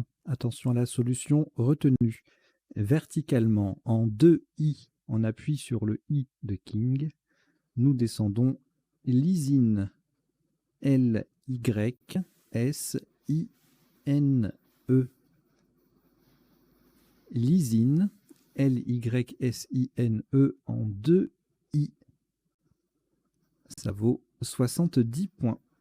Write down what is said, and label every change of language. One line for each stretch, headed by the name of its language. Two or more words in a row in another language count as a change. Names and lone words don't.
French: Attention à la solution retenue. Verticalement, en 2 I, on appuie sur le I de King. Nous descendons lysine. L-Y-S-I-N-E. Lysine. L-Y-S-I-N-E en 2 I. Ça vaut 70 points.